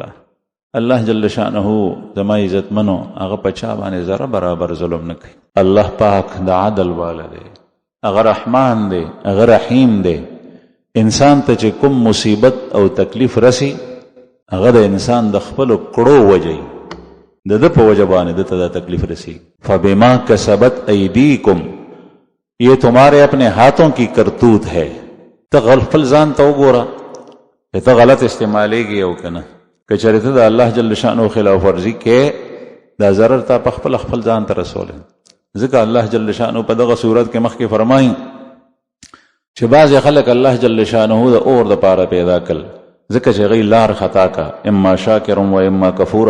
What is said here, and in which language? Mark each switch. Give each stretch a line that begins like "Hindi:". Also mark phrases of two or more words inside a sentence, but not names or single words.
Pashto: الله
Arabic: جل شانه
Pashto: زما عزتمنو هغه په چا باندې ذره برابر ظلم نه کوي. الله پاک د عدل والا دی، هغه رحمان دی، هغه رحیم دی. انسان ته چې کوم مصیبت او تکلیف رسی، هغه د انسان د خپلو کړو وجه د ده په وجه باندې د ته دا تکلیف رسی.
Arabic: فبما کسبت ایدیکم،
Urdu: یہ تمہارے اپنے ہاتھوں کی کرتوت ہے.
Pashto: ته خپل ځان ته وګوره چې ته غلط استعمالیږي او که نه. که چېرې ته د الله
Arabic: جل شانه
Pashto: خلاف ورزي کې، دا ضرر تا په خپل ځان ته رسولی. ځکه الله
Arabic: جل شانه
Pashto: په دغه صورت کې مخکې فرمایي چې بعضې خلک الله
Arabic: جل شانه
Pashto: د اور د پاره پیدا کړل، ځکه چې هغوی لار خطا کا،
Arabic: اما شاکر و اما کفور.